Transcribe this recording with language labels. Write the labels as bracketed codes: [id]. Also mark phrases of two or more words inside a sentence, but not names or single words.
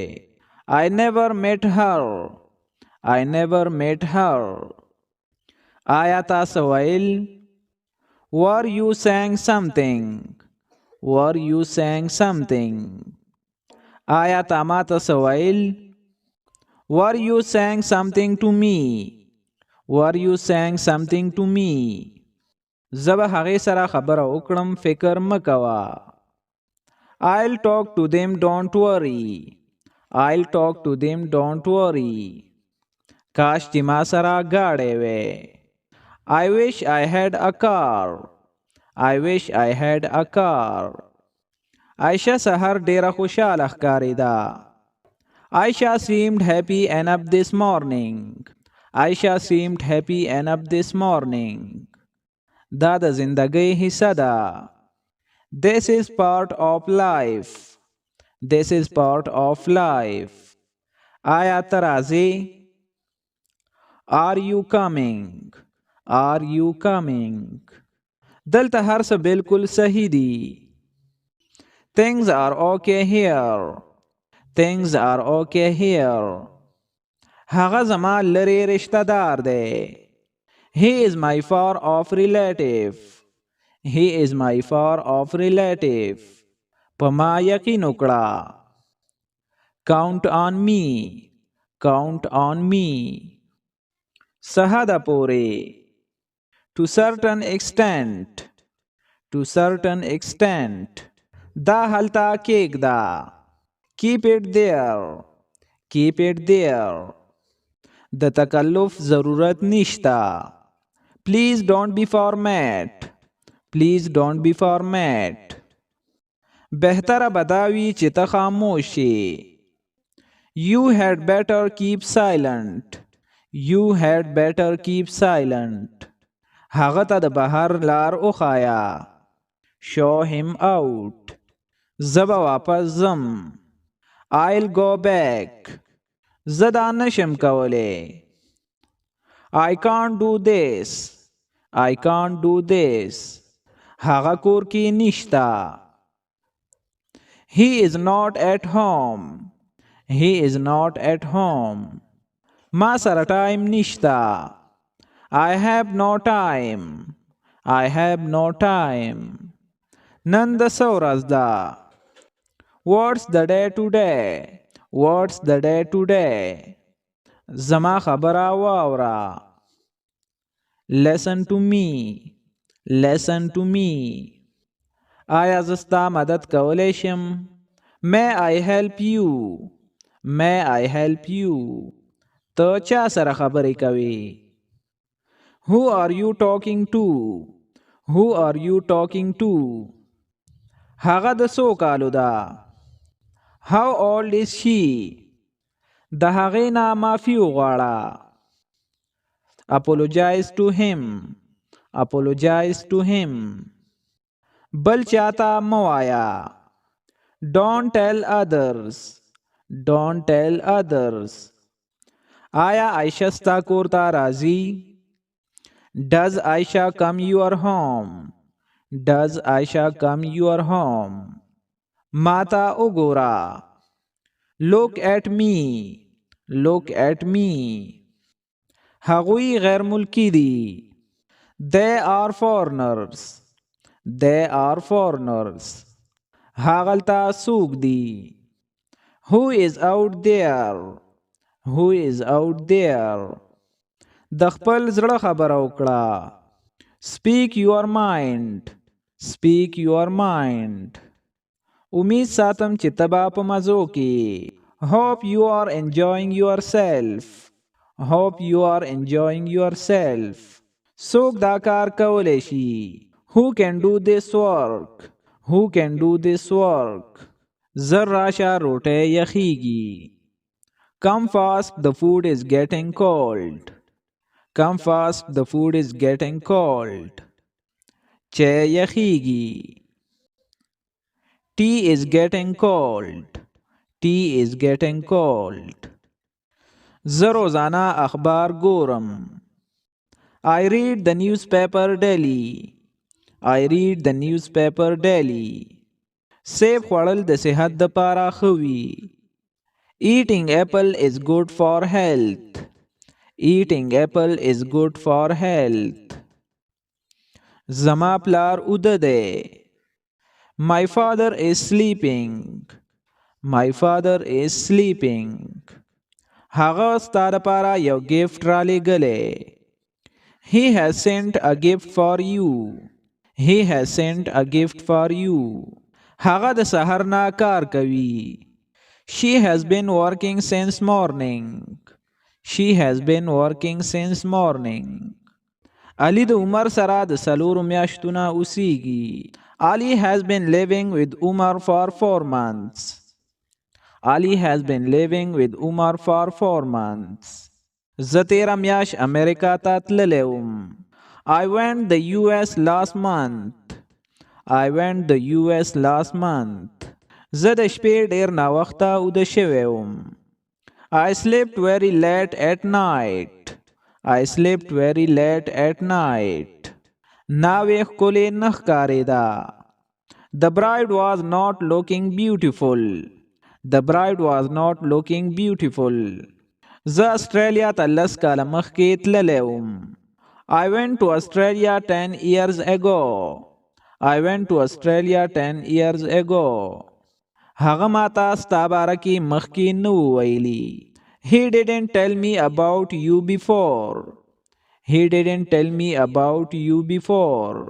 [en] I never met her. I never met her. [ps] آیا تاسو ویل؟ [en] Were you saying something? Were you saying something? [ps] آیا تا ما ته ویل؟ [en] Were you saying something to me? Were you saying something to me? [ps] زه به هغې سره خبره وکړم، فکر مه کوه. [en] I'll talk to them, don't worry. I'll talk to them, don't worry. [ps] کاش چې ما سره ګاډی وی. [en] I wish I had a car. I wish I had a car. [ps] عایشه سهار ډیره خوشحاله ښکارېده. [en] Aisha seemed happy enough this morning. Aisha seemed happy enough this morning. [ps] دا د زندګۍ حصه ده. [en] This is part of life. This is part of life. [ps] آیا ته راځې؟ [en] Are you coming? Are you coming? [ps] دلته هر څه بالکل صحیح دي. [en] Things are okay here. Things are okay here. [ps] هغه زما لرې رشته دار دی. [en] He is my far off relative. He is my far off relative. [ps] په ما یقین وکړه. [en] Count on me. Count on me. [ps] سهده پورې. [en] To certain extent. To certain extent. [ps] دا هلته کېږده. [en] Keep it there. Keep it there. [ps] د تکلف ضرورت نشته. [en] Please don't be format. Please don't be format. [ps] بهتره بداوی چې ته خاموش شې. [en] You had better keep silent. You had better keep silent. [ps] هغه ته د بهر لار وښایه. [en] Show him out. [ps] زبا واپس زم. [en] I'll go back. [ps] زدا نشم کوله. [en] I can't do this. I can't do this. [ps] هغه کور کې نشتا. [en] He is not at home. He is not at home. [ps] ما سره ټایم نشتا. [en] I have no time. I have no time. [ps] نن د څه ورځ ده. [en] What's the day today? What's the day today? [ps] زما خبره واوره. [en] Listen to me. Listen to me. [ps] آیا زه ستا مدد کولی شم؟ [en] May I help you? May I help you? [ps] ته چا سره خبرې کوي؟ [en] Who are you talking to? Who are you talking to? [ps] هغه د څو کالو ده؟ [en] How old is she? [ps] د هغې نه معافي وغواړه. [en] Apologize to him. Apologize to him. [ps] بل چاته مه وایه. [en] Don't tell others. Don't tell others. [ps] آیا عایشه ستا کور ته راځي؟ [en] Does Aisha come your home? Does Aisha come your home? [ps] ماتا وګوره. [en] Look at me. Look at me. [ps] هغوی غیر ملکی دي. [en] They are foreigners. They are foreigners. [ps] هاغلتا څوک دي. [en] Who is out there? Who is out there? [ps] د خپل زړه خبره وکړه. [en] Speak your mind. Speak your mind. [ps] امید ساتم چې ته به په مزو کې. [en] Hope you are enjoying yourself. Hope you are enjoying yourself. [ps] څوک دا کار کولی شي. [en] Who can do this work? Who can do this work? [ps] زر راشه روټۍ یخیږي. [en] Come fast, the food is getting cold. Come fast, the food is getting cold. [ps] چای یخیږي. [en] Tea is getting cold. Tea is getting cold. [ps] زه روزانه اخبار ګورم. [en] I read the newspaper daily. I read the newspaper daily. [ps] سیب خوړل د صحت د پاره ښه وي. [en] Eating apple is good for health. Eating apple is good for health. [ps] زما پلار اوده دی. [en] My father is sleeping. My father is sleeping. [ps] هغه ستا لپاره یو gift را لېږلی. [en] He has sent a gift for you. He has sent a gift for you. [ps] هغه د سحر نه کار کوي. [en] She has been working since morning. She has been working since morning. [ps] علي د عمر سره د څلورو میاشتو نه اوسیږي. [en] Ali has been living with Umar for 4 months. Ali has been living with Umar for 4 months. [ps] زه تیره میاشت امریکا ته تللی وم. [en] I went the US last month. I went the US last month. [ps] زه د شپې ډیر ناوخته اوده شوی وم. [en] I slept very late at night. I slept very late at night. [ps] ناوې ښکلې نه ښکارېده. [en] The bride was not looking beautiful. The bride was not looking beautiful. [ps] زه استرالیا ته 10 کاله مخکې تللی وم. [en] I went to Australia 10 years ago. I went to Australia 10 years ago. [ps] هغه ماته ستا باره کې مخکې نه و ویلي. [en] He didn't tell me about you before. He didn't tell me about you before.